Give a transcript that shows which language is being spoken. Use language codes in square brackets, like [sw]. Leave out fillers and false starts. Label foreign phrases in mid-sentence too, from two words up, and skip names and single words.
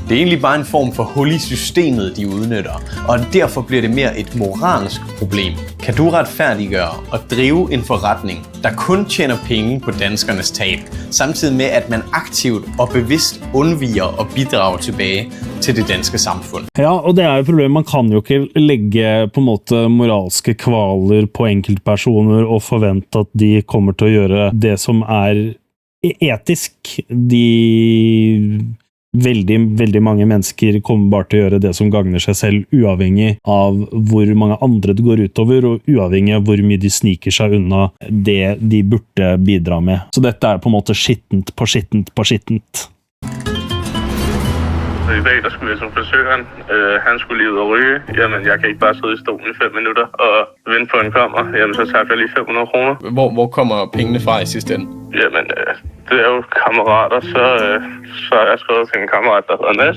[da] Det er egentlig bare en form for hul i systemet, de udnytter, og derfor bliver det mere et moralsk problem. Kan du retfærdiggøre og drive en forretning, der kun tjener penge på danskernes tab, samtidig med at man aktivt og bevidst undviger at bidrage tilbage til det danske samfund? Ja, og det jo problemet. [no] Man kan jo ikke legge på en måte moralske kvaler på enkeltpersoner og forvente at de kommer til å gjøre det som etisk. veldig mange mennesker kommer bare til å gjøre det som gagner seg selv, uavhengig av hvor mange andre det går utover, og uavhengig av hvor mye de sniker seg unna det de burde bidra med. Så dette er på en måte skittent på skittent på skittent. [da] I dag, der skulle jeg som frisøren. Han skulle lige ud og ryge. Jamen, jeg kan ikke bare sidde i stolen i 5 minutter og vente på, en kommer. Jamen, så tager jeg lige 500 kroner. Hvor kommer pengene fra i sidste ende? Jamen, det er jo kammerater. Så har jeg skrevet til en kammerat, der hedder Nas.